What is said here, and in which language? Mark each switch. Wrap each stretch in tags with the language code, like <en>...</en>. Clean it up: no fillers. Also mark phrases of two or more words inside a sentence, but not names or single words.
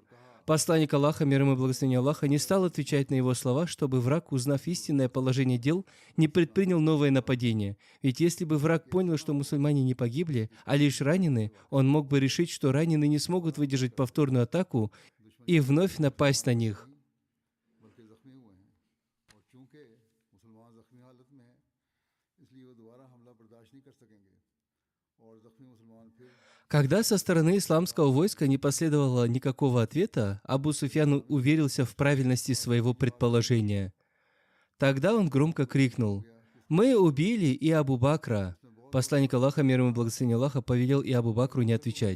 <ru>Посланник Аллаха, мир ему и благословение Аллаха, не стал отвечать на его слова, чтобы враг, узнав истинное положение дел, не предпринял новое нападение. Ведь если бы враг понял, что мусульмане не погибли, а лишь ранены, он мог бы решить, что раненые не смогут выдержать повторную атаку и вновь напасть на них.</ru> <ur>بلکہ زخمی ہوئے ہیں اور چونکہ مسلمان زخمی حالت میں ہیں اس لیے وہ دوبارہ حملہ برداشت نہیں کر سکیں گے اور زخمی مسلمان پھر</ur> <ru>Когда со стороны исламского войска не последовало никакого ответа, Абу Суфьян уверился в правильности своего предположения. Тогда он громко крикнул: «Мы убили и Абу Бакра». Посланник Аллаха, мир ему и благословение Аллаха, повелел и Абу Бакру не отвечать.</ru>